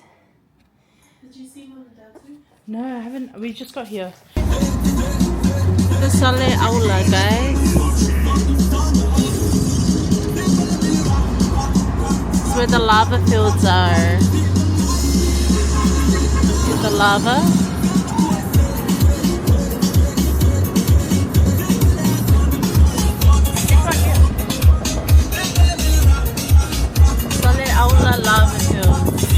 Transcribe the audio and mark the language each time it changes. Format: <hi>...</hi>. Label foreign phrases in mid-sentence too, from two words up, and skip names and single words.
<en>Did you see one of the dancers? No, I haven't. We just got here. The Salelologa, guys. This is where the lava fields are. See the lava? Auala lava fields.</en>